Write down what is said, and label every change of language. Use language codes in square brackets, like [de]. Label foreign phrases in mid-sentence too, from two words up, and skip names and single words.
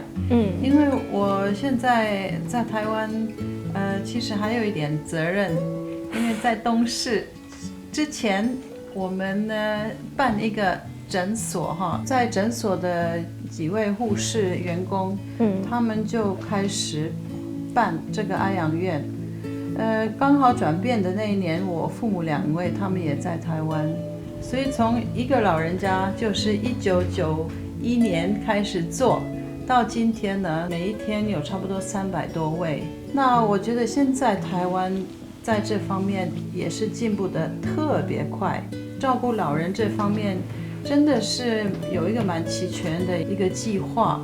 [zh] 因為我現在在台灣，其實還有一點責任，因為在東市之前，我們呢辦一個診所哈，在診所的幾位護士員工，他們就開始辦這個安養院。剛好轉變的那一年，我父母2位他們也在台灣，所以从一个老人家就是1991年开始做，到今天呢，每一天有差不多300多位。那我觉得现在台湾在这方面也是进步的特别快，照顾老人这方面真的是有一个蛮齐全的一个计划。